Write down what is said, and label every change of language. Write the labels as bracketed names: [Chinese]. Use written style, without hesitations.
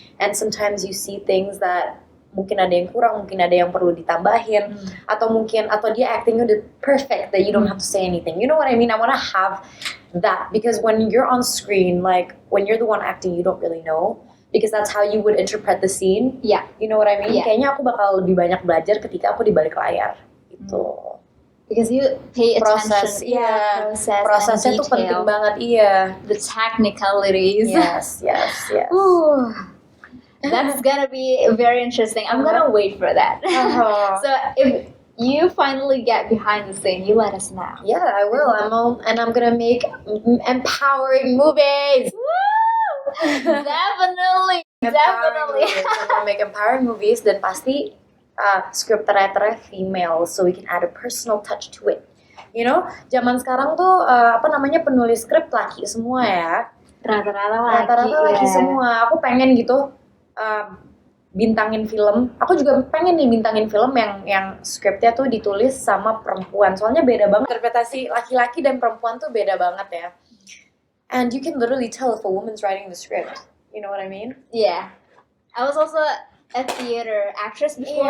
[English] And sometimes you see things that [Indonesian] mungkin ada yang kurang, mungkin ada yang perlu ditambahin, atau dia actingnya udah [English] perfect that you don't have to say anything. You know what I mean? I want to have that, because when you're on screen, like when you're the one acting, you don't really know, because that's how you would interpret the scene. Yeah. You know what I mean? Yeah. [Indonesian] Kayaknya aku bakal lebih banyak belajar ketika aku di balik layar. Itu. [English] Because you pay [Indonesian] Proses, [English] attention. [Indonesian] iya. [English] and [Indonesian] Prosesnya tuh penting [English] detail. [Indonesian] banget, iya. [English] The technicalities. Yes. Ooh, that's gonna be very interesting. I'm gonna wait for that. So if you finally get behind the scene, you let us know. Yeah, I will. I'm gonna make empowering movies. Definitely. I'm gonna make empowering movies, [Indonesian] dan pasti [English] script writer female, so we can add a personal touch to it. You know, [Indonesian] zaman sekarang tuh penulis skrip laki semua ya. Rata-rata Laki semua. Aku pengen gitu bintangin film. Aku juga pengen nih bintangin film yang skripnya tuh ditulis sama perempuan. Soalnya beda banget interpretasi laki-laki dan perempuan tuh beda banget ya. [English] And you can literally tell if a woman's writing the script. You know what I mean? Yeah. I was also a theater actress before.